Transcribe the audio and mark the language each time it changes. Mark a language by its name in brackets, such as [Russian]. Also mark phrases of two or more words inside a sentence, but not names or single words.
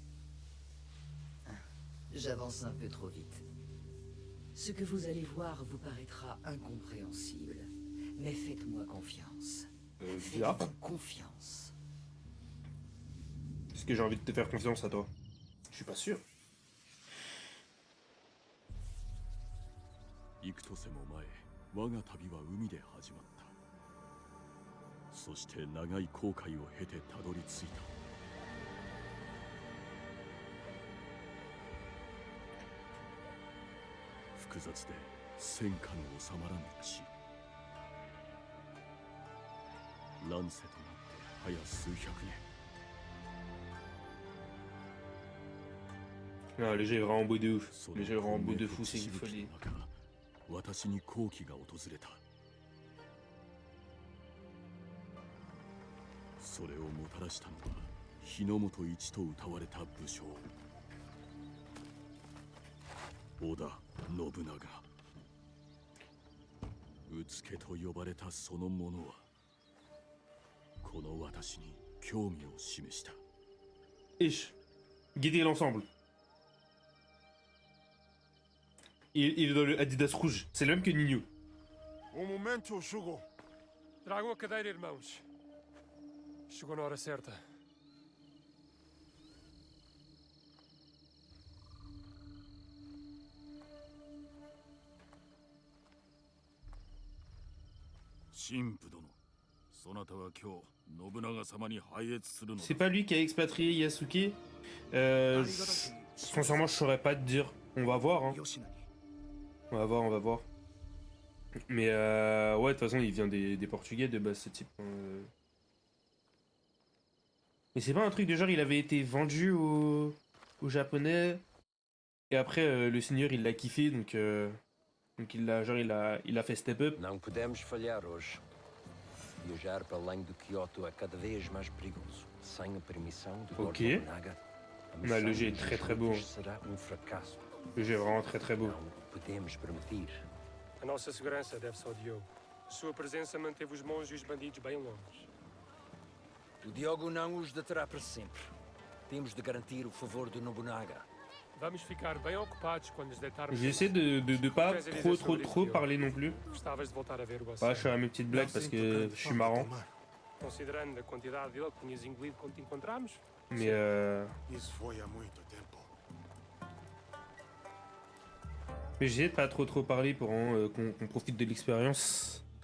[French] J'avance un peu trop vite. Ce que vous allez voir vous paraîtra incompréhensible. Mais faites-moi confiance. Là. Faites-moi confiance. Est-ce que j'ai envie de te faire confiance à toi? Je suis pas sûr. [Japanese] 幾年も前、我が旅は海で始まった。そして長い航海を経てたどり着いた。複雑で戦火の収まらぬ地。乱世となって早数百年。 [French] Ah, le jeu est vraiment beau de ouf. Le jeu est vraiment beau de fou, c'est une folie. [Japanese] 私に好機が訪れた。それをもたらしたのは日の本一と謳われた武将織田信長。うつけと呼ばれたその者はこの私に興味を示した。 [French] Ish. Guider l'ensemble. Il est dans le Adidas rouge. C'est le même que Nino. [Portuguese] Um momento, Shugo. Tragam a cadeira, irmãos. Chegou na hora certa. [French] C'est pas lui qui a expatrié Yasuke. Sincèrement, je saurais pas te dire. On va voir, hein. On va voir, on va voir. Mais ouais, de toute façon, il vient des Portugais de base, ce type. Mais c'est pas un truc de genre, il avait été vendu aux Japonais. Et après, le seigneur, il l'a kiffé, donc il a, genre, il a fait [English] step up. [Portuguese] Não podemos falhar hoje. Viajar para além de Kyoto é cada vez mais perigoso. Sem a permissão de Lord [French] Ok. [Portuguese] Nobunaga, a [French] Bah, le [Portuguese] missão [French] jeu est [Portuguese] dos [French] très très beau. [Portuguese] jesuítas será fracasso. [French] Le jeu est vraiment très très beau. [Portuguese] Não podemos permitir. A nossa segurança deve-se ao Diogo. Sua presença manteve os monges e os bandidos bem longe. O Diogo não os deterá para sempre. Temos de garantir o favor do Nobunaga. Vamos ficar bem ocupados quando nos deitarmos. [French] J'essaie de pas trop parler non plus. [Portuguese] Gostavas de voltar a ver o [French] Ouais, [Portuguese] oceano. [French] je fais à mes petites blagues parce que je suis marrant. [Portuguese] Considerando a quantidade dele que tinhas engolido quando te encontramos. [French] Mais [Portuguese] Isso foi há muito tempo. [French] mais j'essaie de pas trop parler pour qu'on profite de l'expérience.